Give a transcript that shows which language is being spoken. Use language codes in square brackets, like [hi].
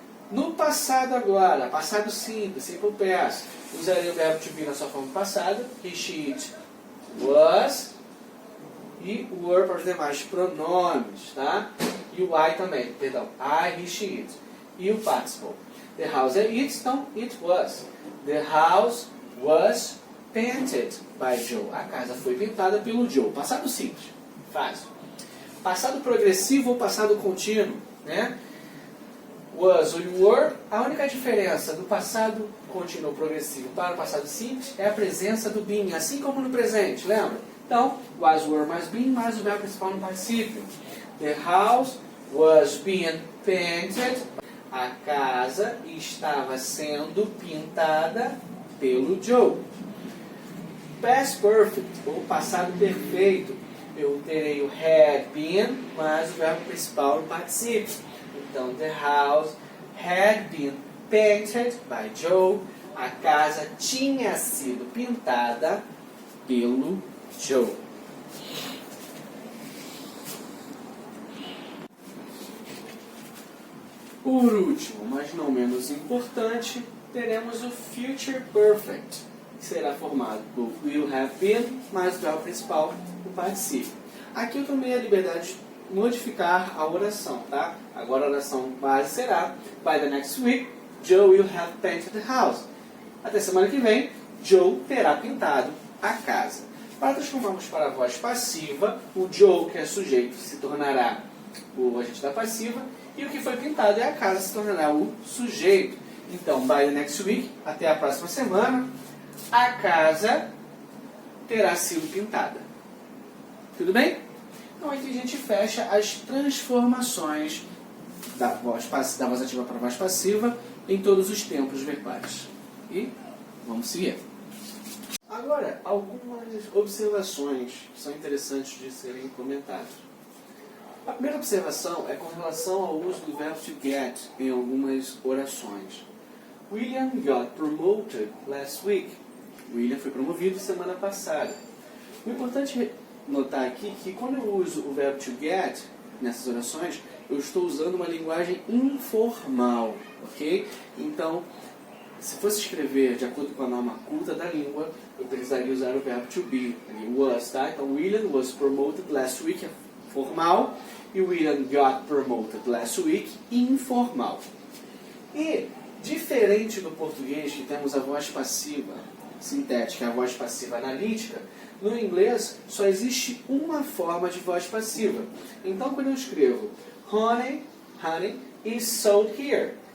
[pt] No passado agora, passado simples, simple past, usarei o verbo to be na sua forma passada. He, she, it, was. E were para os demais pronomes, tá? E o I também, perdão. I, he, she, it. E o participle. [en] The house é it, então it was. The house was painted by Joe. [pt] A casa foi pintada pelo Joe. Passado simples, fácil. Passado progressivo ou passado contínuo, né? Was ou were, a única diferença do passado contínuo progressivo para o passado simples é a presença do being, assim como no presente, lembra? Então, was, were mais being, mais o verbo principal no particípio. [en] The house was being painted. [pt] A casa estava sendo pintada pelo Joe. Past perfect, ou passado perfeito, eu terei o had been, mais o verbo principal no particípio. [en] Então, the house had been painted by Joe. [pt] A casa tinha sido pintada pelo Joe. Por último, mas não menos importante, teremos o future perfect, que será formado por will have been, mais o verbo principal, o particípio. Aqui eu tomei a liberdade de modificar a oração, tá? Agora a oração base será: [en] by the next week, Joe will have painted the house. [pt] Até semana que vem, Joe terá pintado a casa. Para transformarmos para a voz passiva, o Joe, que é sujeito, se tornará o agente da passiva, e o que foi pintado é a casa, se tornará o sujeito. Então, [en] by the next week, [pt] até a próxima semana, a casa terá sido pintada. Tudo bem? Então aqui a gente fecha as transformações da voz ativa para a voz passiva em todos os tempos verbais. E vamos seguir. Agora, algumas observações que são interessantes de serem comentadas. A primeira observação é com relação ao uso do verbo to get em algumas orações. [en] William got promoted last week. [pt] William foi promovido semana passada. O importante é notar aqui que quando eu uso o verbo to get nessas orações, eu estou usando uma linguagem informal, ok? Então, se fosse escrever de acordo com a norma culta da língua, eu precisaria usar o verbo to be, was, tá? [en] Então, William was promoted last week [pt] é formal e [en] William got promoted last week informal. [pt] E, diferente do português, que temos a voz passiva sintética e a voz passiva analítica, no inglês só existe uma forma de voz passiva. Então, quando eu escrevo [en] honey is sold here.